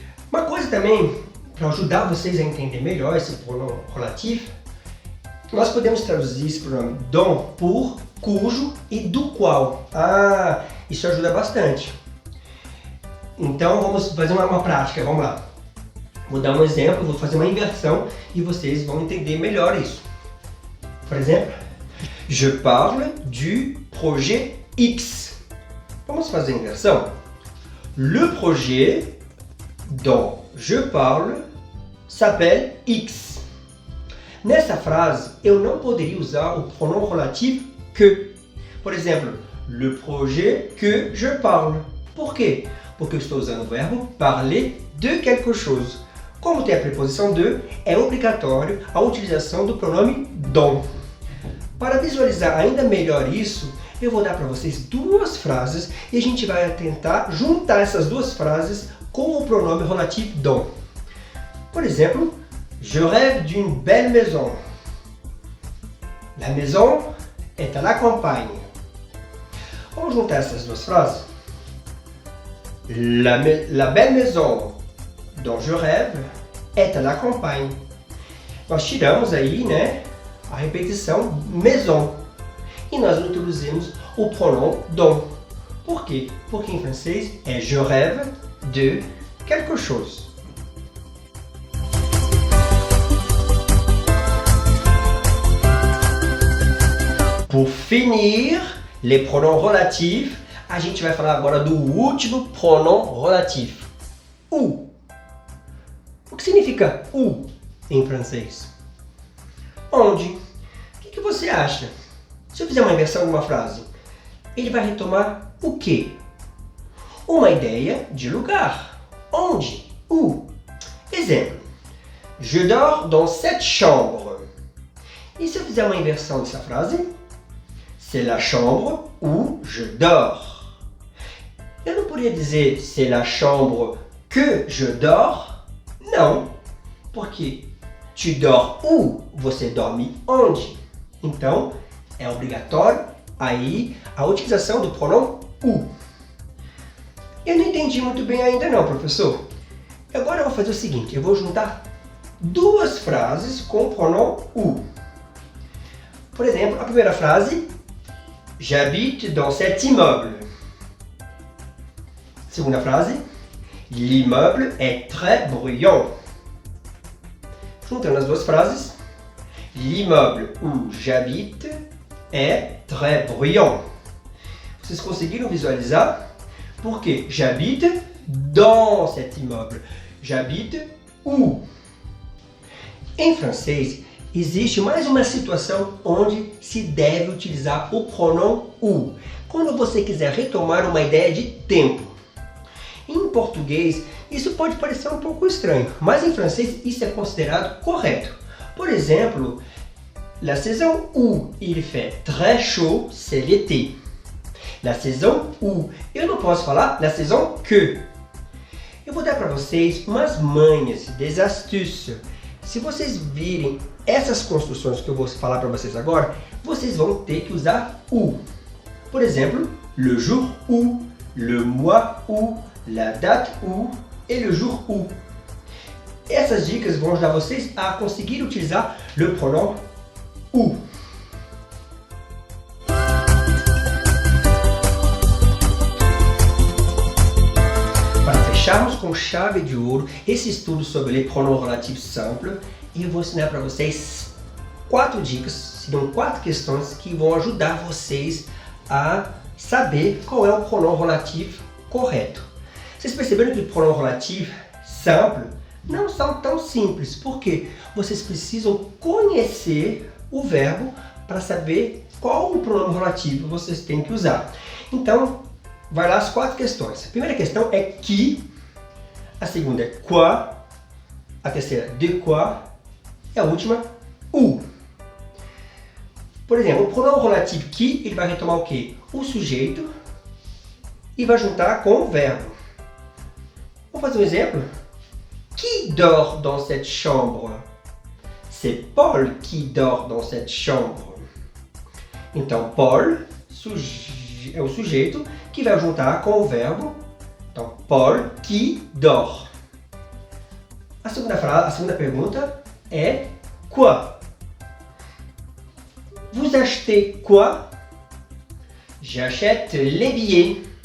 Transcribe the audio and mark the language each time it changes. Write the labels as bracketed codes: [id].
[pt] Uma coisa também, para ajudar vocês a entender melhor esse pronome relativo, nós podemos traduzir esse pronome dont por cujo e do qual. Isso ajuda bastante. Então vamos fazer uma prática, vamos lá. Vou dar um exemplo, vou fazer uma inversão e vocês vão entender melhor isso. Por exemplo, [fr] je parle du projet X. [pt] Vamos fazer a inversão? [fr] Le projet dont je parle s'appelle X. [pt] Nessa frase, eu não poderia usar o pronome relativo que. Por exemplo, [fr] le projet que je parle. [pt] Por quê? Porque eu estou usando o verbo [fr] parler de quelque chose. [pt] Como tem a preposição de, é obrigatório a utilização do pronome dont. Para visualizar ainda melhor isso, eu vou dar para vocês duas frases e a gente vai tentar juntar essas duas frases com o pronome relativo dont. Por exemplo, [fr] je rêve d'une belle maison. La maison est à la campagne. [pt] Vamos juntar essas duas frases? [fr] La belle maison dont je rêve est à la campagne. [pt] Nós tiramos aí, né, a repetição maison. E nós introduzimos o pronome donc. Por quê? Porque em francês é [fr] je rêve de quelque chose. Pour finir, les pronoms relatifs, [pt] a gente vai falar agora do último pronome relativo. Où. O que significa où em francês? Onde? O que você acha? Se eu fizer uma inversão de uma frase, ele vai retomar o quê? Uma ideia de lugar. Onde? Où? Exemplo. [fr] Je dors dans cette chambre. [pt] E se eu fizer uma inversão dessa frase? [fr] C'est la chambre où je dors. [pt] Eu não poderia dizer [fr] c'est la chambre que je dors. [pt] Não, porque [fr] tu dors où? [pt] Você dorme onde? Então, é obrigatório aí a utilização do pronome où. Eu não entendi muito bem ainda não, professor. Agora eu vou fazer o seguinte, eu vou juntar duas frases com o pronome où. Por exemplo, a primeira frase, [fr] j'habite dans cet immeuble. [pt] Segunda frase, [fr] l'immeuble est très bruyant. [pt] Juntando as duas frases, [fr] l'immeuble où j'habite est très bruyant. [pt] Vocês conseguiram visualizar? Porque [fr] j'habite dans cet immeuble. J'habite où? [pt] Em francês, existe mais uma situação onde se deve utilizar o pronome où. Quando você quiser retomar uma ideia de tempo. Em português, isso pode parecer um pouco estranho, mas em francês isso é considerado correto. [fr] Por exemplo, la saison où il fait très chaud, c'est l'été. La saison où. [pt] Eu não posso falar [fr] la saison que. [pt] Eu vou dar para vocês umas manhas, [fr] des astuces. [pt] Se vocês virem essas construções que eu vou falar para vocês agora, vocês vão ter que usar où. Por exemplo, [fr] le jour où, le mois où, la date où et le jour où. [pt] Essas dicas vão ajudar vocês a conseguir utilizar le pronome où. Para fecharmos com chave de ouro esse estudo sobre [fr] les pronoms relatifs simples, [pt] eu vou ensinar para vocês 4 dicas, serão 4 questões que vão ajudar vocês a saber qual é o pronome relativo correto. Vocês perceberam que o pronome relativo simple não são tão simples, porque vocês precisam conhecer o verbo para saber qual o pronome relativo vocês têm que usar. Então, vai lá as 4 questões. A primeira questão é qui, a segunda é quoi, a terceira de quoi e a última où. Por exemplo, o pronome relativo qui, ele vai retomar o quê? O sujeito e vai juntar com o verbo. Vamos fazer um exemplo? [fr] Qui dort dans cette chambre? C'est Paul qui dort dans cette chambre. [pt] Então, Paul é o sujeito que vai juntar com o verbo. Então, [fr] Paul qui dort. [pt] A segunda pergunta é quoi? [fr] Vous achetez quoi? J'achète les billets.